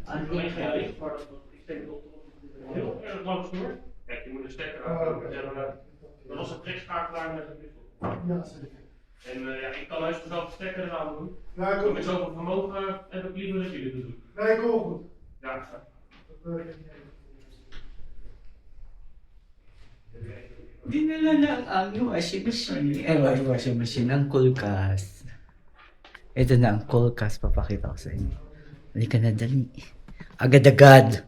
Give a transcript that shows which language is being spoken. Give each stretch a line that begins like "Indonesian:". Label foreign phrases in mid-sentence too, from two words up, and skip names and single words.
Dutch: Alleen geen licht, maar ik denk dat het heel erg lang snoer. Kijk, je moet de stekker aankomen. Dat was een trekschakelaar met een wissel. Ja, zeker. En ja, ik kan juist mezelf de stekker eraan doen. Ja, ik Met ook. zoveel vermogen heb ik liever dat jullie het doen. Nee, ik hoor goed. Ja,
Filipino: Dinala na ang
English: washing machine. Washing machine.
Filipino: Ang kulkas. Ito na ang kulkas. Papakita ko sa inyo. Halika na, dali. Agad-agad.